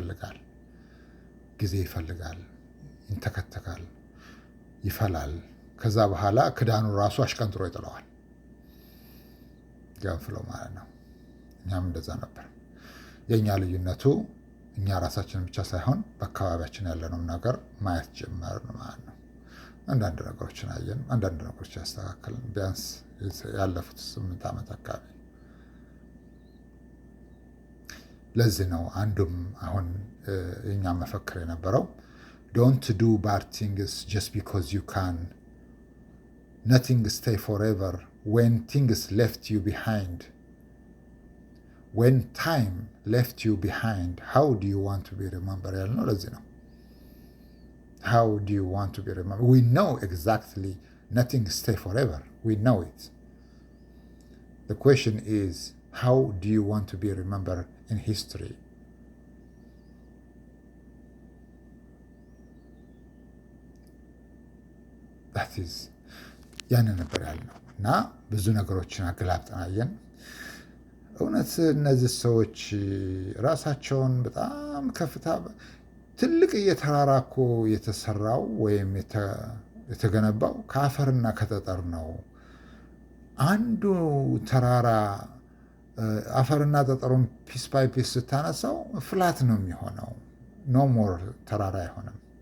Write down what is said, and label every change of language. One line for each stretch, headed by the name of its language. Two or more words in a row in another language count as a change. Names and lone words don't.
Amharic: ይፈልጋል፣ ይንተከተካል፣ ይፈላል። ከዛ በኋላ ክዳኑ ራሱ አሽቀንጥሮ ይጥለዋል። ገንፍሎ ማለት ነው። እኛም እንደዛ ነበር። የእኛ ልዩነቱ እኛ ራሳችንን ብቻ ሳይሆን በአካባቢያችን ያለነው ነገር ማየት ጀመርን ማለት ነው። አንዳንድ ነገሮችን አየን፣ አንዳንድ ነገሮች ያስተካከልን። ቢያንስ ያለፉት 8 ዓመት አካባቢ። ለዚህ ነው አንዱም አሁን የኛ መፈክር የነበረው
English: don't do bad things just because you can nothing stay forever when things left you behind when time left you behind, how do you want to be remembered?
Amharic: ያልነው ለዚህ ነው።
English: How do you want to be remembered? We know exactly nothing stay forever. We know it. The question is, how do you want to be remembered in history? That is
Amharic: ያንን ነበር ያልነው እና ብዙ ነገሮችን አገላብጠን አየን። እውነት እነዚህ ሰዎች ራሳቸውን በጣም ከፍታ ትልቅ እየተራራ እኮ የተሰራው ወይም የተገነባው ከአፈርና ከጠጠር ነው። አንዱ ተራራ አፈርና ጠጠሩን
English: piece by piece
Amharic: ስታነሳው ፍላት ነው የሚሆነው።
English: no more
Amharic: ተራራ አይሆንም